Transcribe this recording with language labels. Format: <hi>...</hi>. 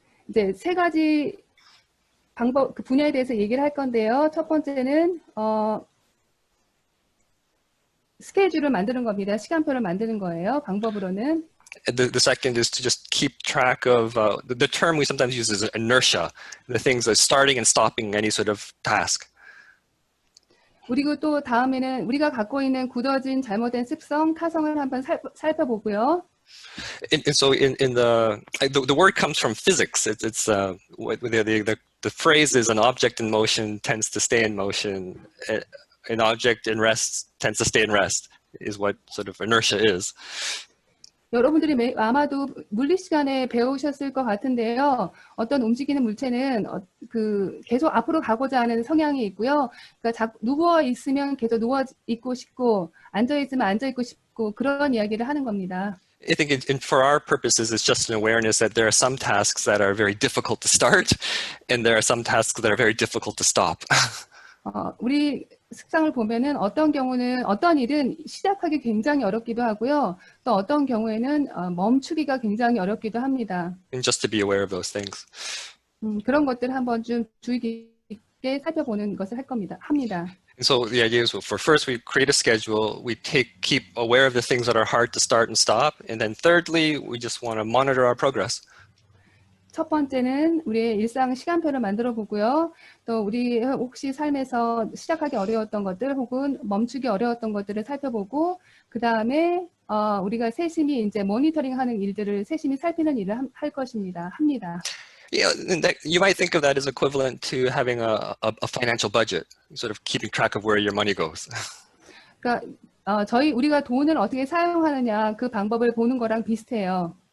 <ko>이제 세 가지 방법, 그 분야에 대해서 얘기를 할 건데요. 첫 번째는 스케줄을 만드는 겁니다. 시간표를 만드는 거예요. 방법으로는.</ko> <en>The second is to just keep track of the term we sometimes use is inertia, the things that starting and stopping any sort of task.</en> <ko>그리고 또 다음에는 우리가 갖고 있는 굳어진 잘못된 습성, 타성을 한번 살펴보고요.</ko> <en>And so in the word comes from physics. It's the phrase is an object in motion tends to stay in motion. An object in rest tends to stay in rest is what sort of inertia is.</en> <ko>여러분들이 아마도 물리 시간에 배우셨을 것 같은데요. 어떤 움직이는 물체는 계속 앞으로 가고자 하는 성향이 있고요. 그러니까 누워 있으면 계속 누워 있고 싶고 앉아 있으면 앉아 있고 싶고 그런 이야기를 하는 겁니다.</ko> <en>I think for our purposes, it's just an awareness that there are some tasks that are very difficult to start, and there are some tasks that are very difficult to stop.</en> <ko>우리 습성을 보면은 어떤 경우는 어떤 일은 시작하기 굉장히 어렵기도 하고요. 또 어떤 경우에는 멈추기가 굉장히 어렵기도 합니다.</ko> <en>And just to be aware of those things.</en> <ko>그런 것들 한번 좀 주의 깊게 살펴보는 것을 합니다.</ko> <en>And so the idea is, for first we create a schedule, we keep aware of the things that are hard to start and stop, and then thirdly, we just want to monitor our progress.</en> <ko>첫 번째는 우리의 일상 시간표를 만들어 보고요. 또 우리 혹시 삶에서 시작하기 어려웠던 것들 혹은 멈추기 어려웠던 것들을 살펴보고 그 다음에 우리가 세심히 이제 모니터링하는 일들을 세심히 살피는 일을 합니다.</ko> <en>Yeah, you might think of that as equivalent to having a financial budget, sort of keeping track of where your money goes.</en> <ko>그러니까 우리가 돈을 어떻게 사용하느냐 그 방법을 보는 거랑 비슷해요.</ko>